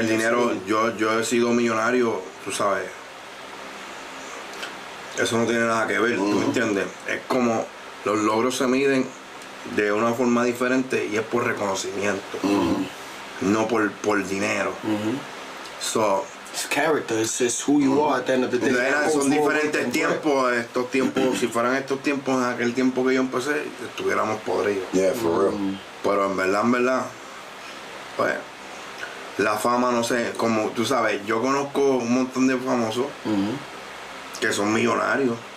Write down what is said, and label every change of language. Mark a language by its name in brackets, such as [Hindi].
[Spanish] El dinero, yo he sido millonario, tú sabes, eso no tiene nada que ver, ¿tú me entiendes? Es como los logros se miden de una forma diferente y es por reconocimiento, no por dinero. [English] So, it's character, it's who you are at the end of the day. [Spanish] Son diferentes tiempos, estos tiempos, si fueran estos tiempos, en aquel tiempo que yo empecé, estuviéramos podridos. [English] Yeah, for real. [Spanish] Pero en verdad, pues, la fama, no sé, como tú sabes, yo conozco un montón de famosos que son millonarios.